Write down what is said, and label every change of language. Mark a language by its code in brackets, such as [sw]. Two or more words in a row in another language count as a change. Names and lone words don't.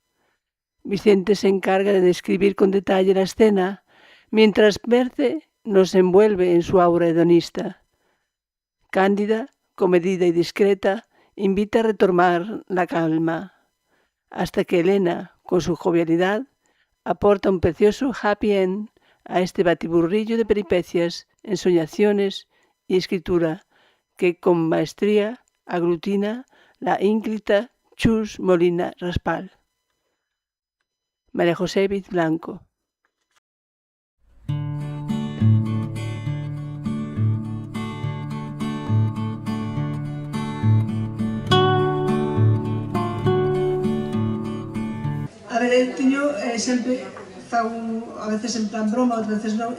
[es] Vicente se encarga de describir con detalle la escena, mientras Berce nos envuelve en su aura hedonista. Cándida, comedida y discreta, invita a retomar la calma, hasta que Elena, con su jovialidad, aporta un precioso [en] happy end [es] a este batiburrillo de peripecias, ensoñaciones y escritura que con maestría aglutina la ínclita Chus Molina Raspal. María José Viz Blanco. [gl] A ver, eu teño sempre fago a veces en plan broma, outras veces non.